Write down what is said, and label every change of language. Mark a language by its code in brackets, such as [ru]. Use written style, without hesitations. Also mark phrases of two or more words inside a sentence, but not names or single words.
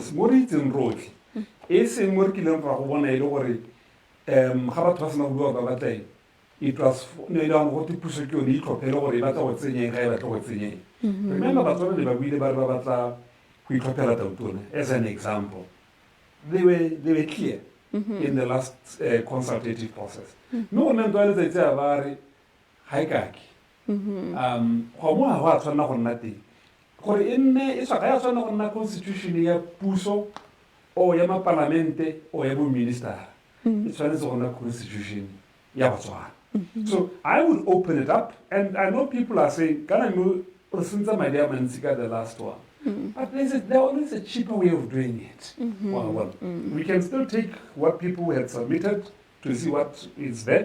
[en] It was as an example. They were clear in the last consultative process. No one knows that constitution [tn] ya puso o ya parlamente o ya minister. [en] It's a constitution ya Botswana. So I would open it up, and I know people are saying, the last one. But there's always a cheaper way of doing it. We can still take what people had submitted to see what is there.